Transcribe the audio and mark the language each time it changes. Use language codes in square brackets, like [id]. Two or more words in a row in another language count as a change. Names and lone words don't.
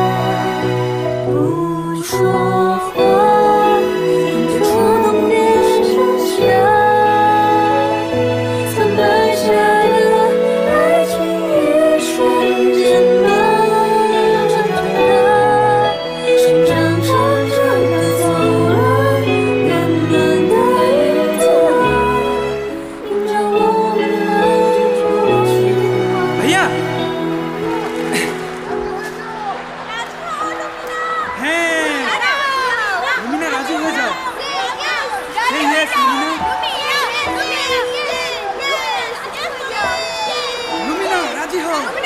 [zh] 不说话，触动别剩下，曾埋下的爱情也瞬间长大，生长成长的走廊，暖暖的影子啊，映着我们爱着出去。 [bn] ভাইয়া হ্যাঁ লুমিনা রাজি হয়ে যাও। [en] Say yes, [bn] লুমিনা রাজি হও।